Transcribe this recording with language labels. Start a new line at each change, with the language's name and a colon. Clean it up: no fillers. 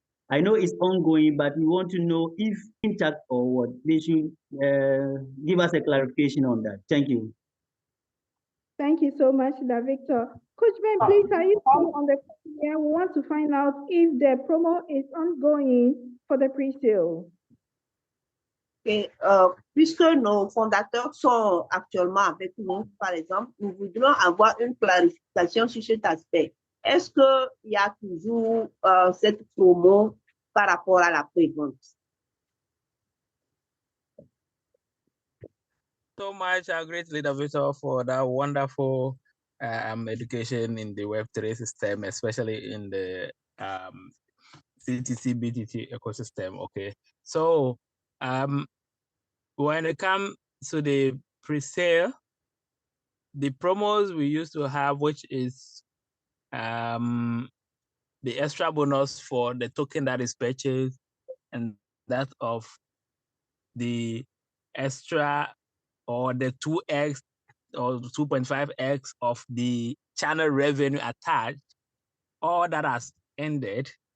English: I know it's ongoing, but we want to know if intact or what. They should give us a clarification on that. Thank you. Thank you so much, Victor. Coach Ben, please, are you still on the phone here? We want to find out if the promo is ongoing for the pre-sale.
French: Et, puisque nos fondateurs sont actuellement avec nous, par exemple, nous voudrions avoir une clarification sur cet aspect. Est-ce qu'il y a toujours cette promo par rapport à la prévente?
English: So much, great leader Victor, for that wonderful education in the Web3 system, especially in the CTC BTT ecosystem. Okay, so when it comes to the pre-sale, the promos we used to have, which is the extra bonus for the token that is purchased, and that of the extra or the 2x or 2.5x of the channel revenue attached, all that has ended.